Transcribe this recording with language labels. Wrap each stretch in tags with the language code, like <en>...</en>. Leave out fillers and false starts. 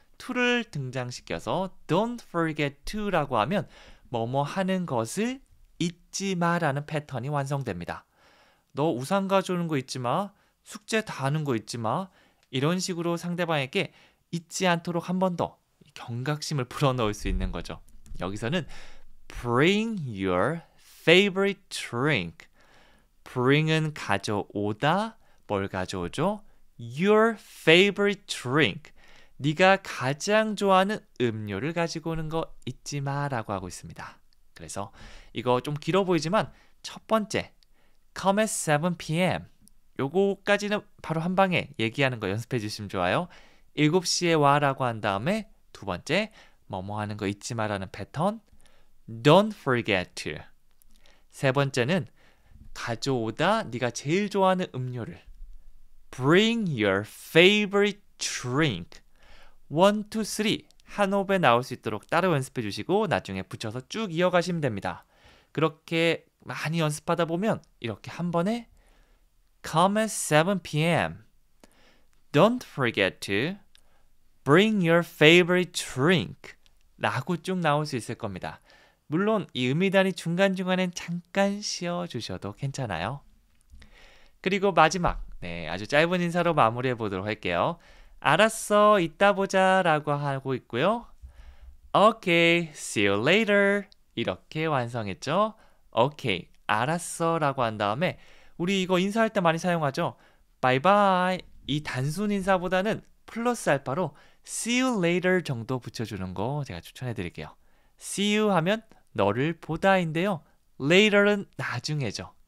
<ko>to를 등장시켜서</ko> <en>don't forget to</en> <ko>라고 하면 뭐뭐 하는 것을 잊지 마라는 패턴이 완성됩니다. 너 우산 가져오는 거 잊지 마. 숙제 다 하는 거 잊지 마. 이런 식으로 상대방에게 잊지 않도록 한 번 더 경각심을 불어넣을 수 있는 거죠. 여기서는</ko> <en>bring your favorite drink.</en> <ko>bring은 가져오다. 뭘 가져오죠?</ko> <en>Your favorite drink.</en> <ko>네가 가장 좋아하는 음료를 가지고 오는 거 잊지 마라고 하고 있습니다. 그래서 이거 좀 길어 보이지만 첫 번째</ko> <en>come at 7 p.m.</en> <ko>요거까지는 바로 한 방에 얘기하는 거 연습해 주시면 좋아요. 7시에 와라고 한 다음에 두 번째 뭐뭐 하는 거 잊지 마라는 패턴</ko> <en>don't forget to.</en> <ko>세 번째는 가져오다 네가 제일 좋아하는 음료를</ko> <en>Bring your favorite drink.</en> <ko>1, 2, 3 한 호흡에 나올 수 있도록 따로 연습해 주시고 나중에 붙여서 쭉 이어가시면 됩니다. 그렇게 많이 연습하다 보면 이렇게 한 번에</ko> <en>Come at 7 p.m. Don't forget to bring your favorite drink</en> <ko>라고 쭉 나올 수 있을 겁니다. 물론 이 음이단이 중간중간엔 잠깐 쉬어주셔도 괜찮아요. 그리고 마지막, 아주 짧은 인사로 마무리해 보도록 할게요. 알았어, 이따 보자 라고 하고 있고요.</ko> <en>Okay, see you later</en> <ko>이렇게 완성했죠. Okay, 알았어 라고 한 다음에 우리 이거 인사할 때 많이 사용하죠.</ko> <en>Bye bye</en> <ko>이 단순 인사보다는 플러스 알파로</ko> <en>see you later</en> <ko>정도 붙여주는 거 제가 추천해 드릴게요.</ko> <en>see you</en> <ko>하면 너를 보다인데요. later는 나중에죠.</ko>